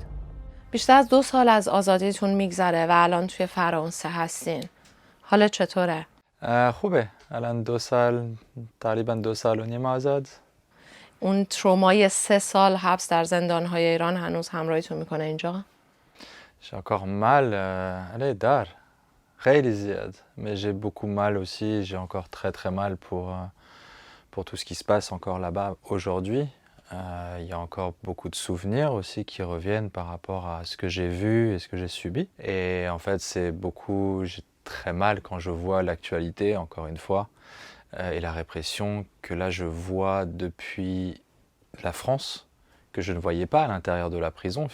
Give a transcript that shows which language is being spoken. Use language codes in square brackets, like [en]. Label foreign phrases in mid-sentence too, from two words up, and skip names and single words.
[fa] بیشتر از 2 سال از آزادیتون میگذره و الان توی فرانسه هستین. حالا چطوره؟ خوبه. الان 2 سال، تقریبا 2 سال و نیم آزاد. اون ترومای 3 سال حبس در زندانهای ایران هنوز همراهیتون میکنه اینجا؟ [fr] J'ai encore mal, allez, [fa] dar, خیلی زیاد. [fr] Mais j'ai beaucoup mal aussi, j'ai encore très mal pour tout ce qui se passe encore là-bas aujourd'hui. Il y a encore beaucoup de souvenirs aussi qui reviennent par rapport à ce que j'ai vu et ce que j'ai subi. Et en fait, j'ai très mal quand je vois l'actualité, encore une fois, et la répression que là je vois depuis la France, que je ne voyais pas à l'intérieur de la prison.